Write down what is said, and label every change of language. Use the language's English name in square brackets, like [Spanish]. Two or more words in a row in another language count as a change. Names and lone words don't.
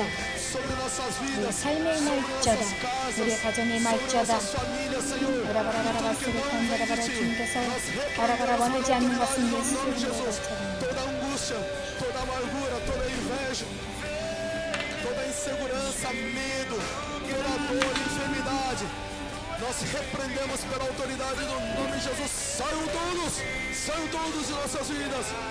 [Korean] 우리의 삶에 임할지어다. 우리의 가정에 임할지어다. 바라바라바라바라 바라바라 주님께서 바라바라 원하지 않는 것은 예수 이름으로 처리합니다. [Portuguese] Toda insegurança, medo, toda dor, enfermidade, nós repreendemos pela autoridade do nome de Jesus. Saiam todos de nossas vidas.